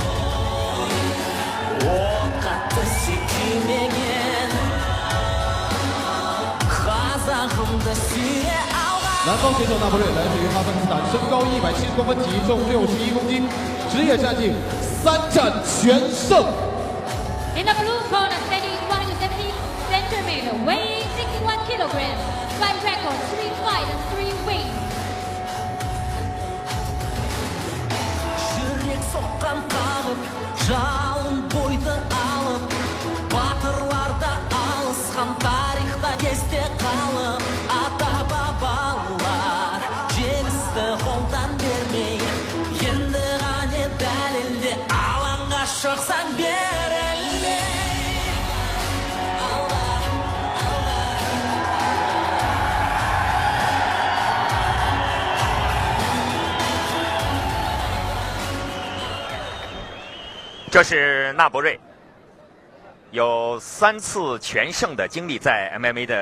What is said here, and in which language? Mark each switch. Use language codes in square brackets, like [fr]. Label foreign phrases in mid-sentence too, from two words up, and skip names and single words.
[kk] от қатты сүйкемеген қазағымды сүйе алған [zh] 南方选手纳博瑞来自于哈萨克斯坦，身高170公分，体重61公斤，职业战绩3战全胜。 [en] In the blue corner, standing 170 centimeters, weighing 61 kilograms, fight record 3 fights and 3 wins. [kk] Жүрек соққан қағып, жалын бойды алып, батырларда алысқан тарихта есте қалып, ата-бабалар жеңісті қолдан бермей, енді ғане дәлелде алаңға шықсаң берілмей. [zh] 这是纳博瑞，有3次全胜的经历在 MMA 的。